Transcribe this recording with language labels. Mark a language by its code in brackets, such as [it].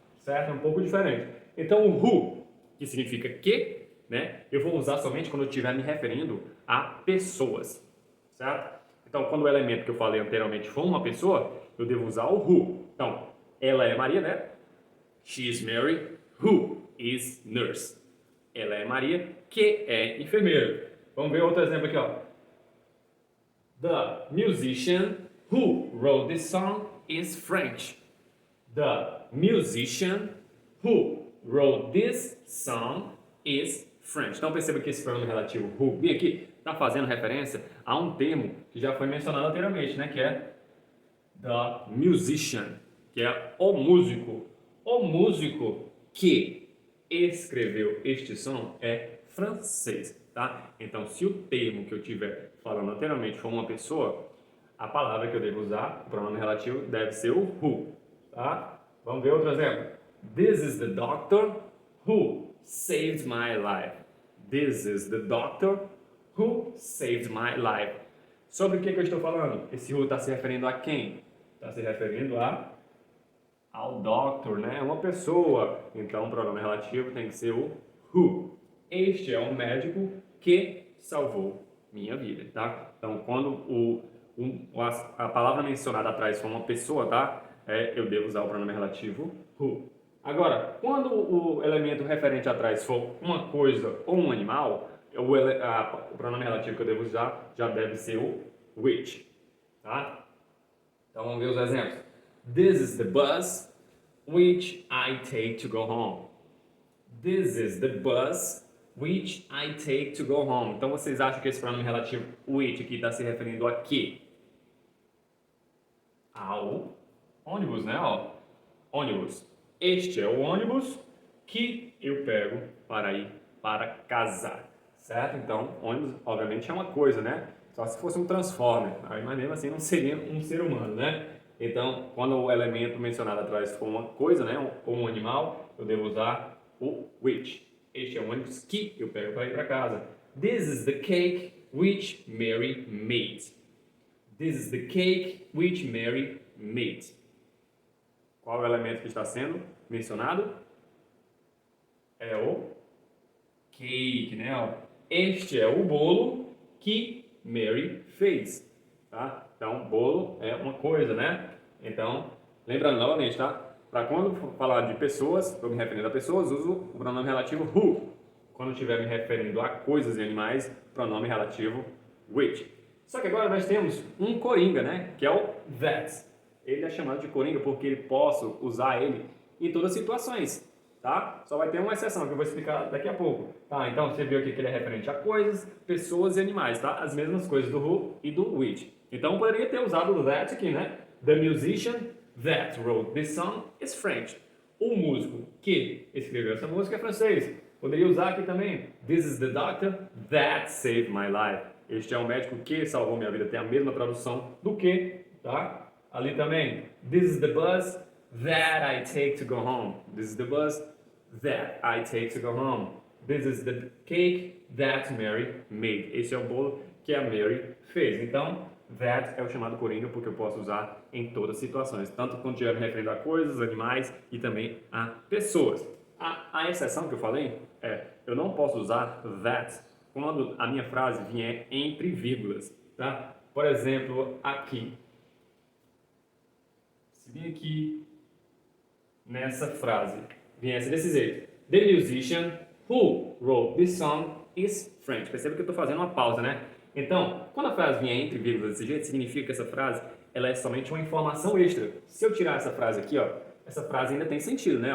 [pt] Certo? É um pouco diferente. Então o who, que significa que, né, eu vou usar somente quando eu estiver me referindo a pessoas. Certo? Então quando o elemento que eu falei anteriormente for uma pessoa, eu devo usar o who. Então, ela é Maria, né? [en] She is Mary, who is nurse. [pt] Ela é Maria, que é enfermeira. Vamos ver outro exemplo aqui, ó. [en] The musician who wrote this song is French. The musician who wrote this song is French. [pt] Então perceba que esse pronome relativo who, bem aqui, está fazendo referência a um termo que já foi mencionado anteriormente, né? Que é the musician, que é o músico. O músico que escreveu este som é francês, tá? Então, se o termo que eu estiver falando anteriormente for uma pessoa, a palavra que eu devo usar, o pronome relativo, deve ser o who, tá? Vamos ver outro exemplo. [en] This is the doctor who saved my life. This is the doctor who saved my life. [pt] Sobre o que eu estou falando? Esse who está se referindo a quem? Está se referindo ao doctor, né? Uma pessoa. Então, o pronome relativo tem que ser o who. Este é um médico que salvou minha vida, tá? Então, quando a palavra mencionada atrás for uma pessoa, tá? Eu devo usar o pronome relativo who. Agora, quando o elemento referente atrás for uma coisa ou um animal, o pronome relativo que eu devo usar já deve ser o which, tá? Então vamos ver os exemplos. [en] This is the bus which I take to go home. This is the bus which I take to go home. [pt] Então vocês acham que esse pronome relativo which aqui está se referindo a quê? Ao ônibus, né? Ó, ônibus. Este é o ônibus que eu pego para ir para casa. Certo? Então, ônibus, obviamente, é uma coisa, né? Só se fosse um transformer. Aí, mas mesmo assim não seria um ser humano, né? Então, quando o elemento mencionado atrás for uma coisa, né? Ou um animal, eu devo usar o which. Este é o ônibus que eu pego para ir para casa. [en] This is the cake which Mary made. This is the cake which Mary made. [pt] Qual é o elemento que está sendo mencionado? É o cake, né? Este é o bolo que Mary fez, tá? Então, bolo é uma coisa, né? Então, lembrando novamente, tá? Para quando for falar de pessoas, estou me referindo a pessoas, uso o pronome relativo who. Quando estiver me referindo a coisas e animais, pronome relativo which. Só que agora nós temos um coringa, né? Que é o that. Ele é chamado de coringa porque ele posso usar ele em todas as situações, tá? Só vai ter uma exceção que eu vou explicar daqui a pouco. Tá, então você viu aqui que ele é referente a coisas, pessoas e animais, tá? As mesmas coisas do who e do which. Então poderia ter usado o that aqui, né? [en] The musician that wrote this song is French. [pt] O músico que escreveu essa música é francês. Poderia usar aqui também [en] This is the doctor that saved my life. [pt] Este é o médico que salvou minha vida. Tem a mesma tradução do que, tá? Ali também [en] This is the bus that I take to go home. This is the bus that I take to go home. This is the cake that Mary made. [pt] Esse é o bolo que a Mary fez. Então, that é o chamado coringa porque eu posso usar em todas as situações, tanto quando estiver me referindo a coisas, animais e também a pessoas. A exceção que eu falei é, eu não posso usar that quando a minha frase vier entre vírgulas, tá? Por exemplo, aqui. Se vir aqui nessa frase, viesse desse jeito. [en] The musician who wrote this song is French. [pt] Perceba que eu estou fazendo uma pausa, né? Então, quando a frase vier entre vírgulas desse jeito, significa que essa frase ela é somente uma informação extra. Se eu tirar essa frase aqui, ó, essa frase ainda tem sentido, né?